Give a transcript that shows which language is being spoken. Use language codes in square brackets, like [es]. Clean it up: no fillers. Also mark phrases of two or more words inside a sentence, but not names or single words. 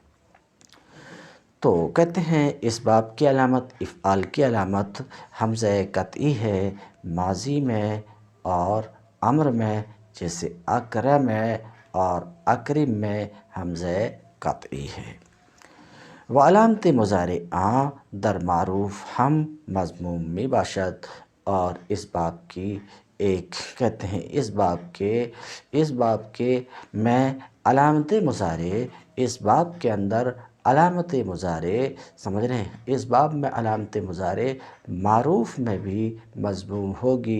[ur] تو کہتے ہیں اس باب کی علامت، افعال کی علامت حمزہ قطعی ہے، ماضی میں اور امر میں، جیسے اکرم میں اور اکرم میں حمزہ قطعی ہے۔ [fa] وعلامت مضارع در معروف ہم مضموم می باشد۔ [ur] اور اس باب کی ایک کہتے ہیں اس باب کے میں علامت مضارع، اس باب کے اندر علامت مضارع سمجھ رہے ہیں، اس باب میں علامت مضارع معروف میں بھی مضموم ہوگی۔